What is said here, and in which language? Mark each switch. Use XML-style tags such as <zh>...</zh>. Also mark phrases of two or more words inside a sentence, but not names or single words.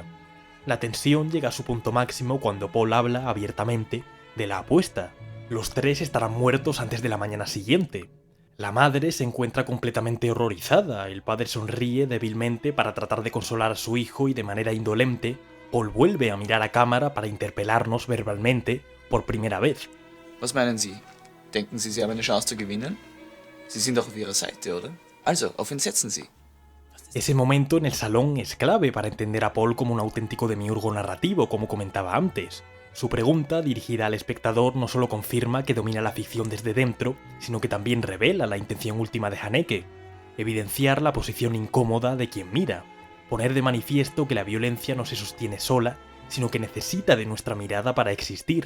<es>La tensión llega a su punto máximo cuando Paul habla abiertamente de la apuesta. Los tres estarán muertos antes de la mañana siguiente. La madre se encuentra completamente horrorizada, el padre sonríe débilmente para tratar de consolar a su hijo y de manera indolente, Paul vuelve a mirar a cámara para interpelarnos verbalmente por primera vez.</es> <de>Was meinen Sie? Denken Sie, Sie haben eine Chance zu gewinnen? Sie sind doch auf Ihrer Seite, oder? Also, auf wen setzen Sie?</de> <es>Ese momento en el salón es clave para entender a Paul como un auténtico demiurgo narrativo, como comentaba antes. Su pregunta, dirigida al espectador, no solo confirma que domina la ficción desde dentro, sino que también revela la intención última de Haneke: evidenciar la posición incómoda de quien mira, poner de manifiesto que la violencia no se sostiene sola, sino que necesita de nuestra mirada para existir.</es>